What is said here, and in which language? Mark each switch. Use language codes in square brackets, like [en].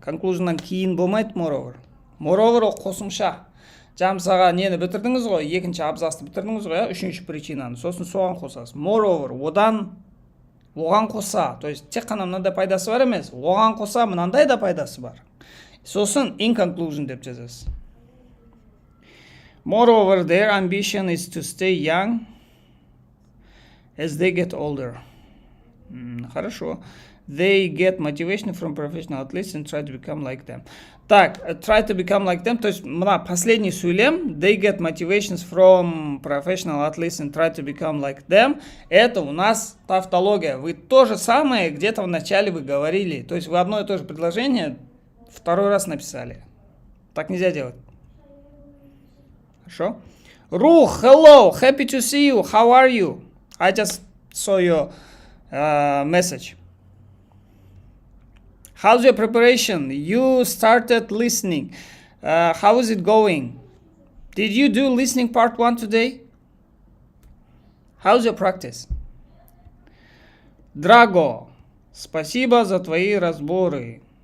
[kk] Conclusionнан кейін болмайды moreover. Moreover ол қосымша. Жаңа нені бітірдіңіз ғой, екінші абзасты бітірдіңіз ғой, үшінші причинаны. Сосын соған қосасыз. Moreover, оған қоса, [ru] то есть [kk] тек қана мынандай пайдасы бар емес, оған қоса мынандай да пайдасы бар. Сосын [en] in conclusion [kk] деп жазасыз. [en] Moreover, their ambition is to stay young as they get older. [ru] Хорошо. [en] They get motivation from professional athletes and try to become like them. [ru] Так, [en] try to become like them, [ru] то есть [kk] мына [ru] последний [kk] сөйлем, [en] they get motivations from professional athletes and try to become like them. [ru] Это у нас тавтология. Вы то же самое где-то в начале вы говорили. То есть вы одно и то же предложение второй раз написали. Так нельзя делать. Хорошо? [en] Ru, hello, happy to see you. How are you? I just saw your message. How's your preparation? You started listening. How is it going? Did you do listening part 1 today? How's your practice? [ru] Драго, спасибо за твои разборы.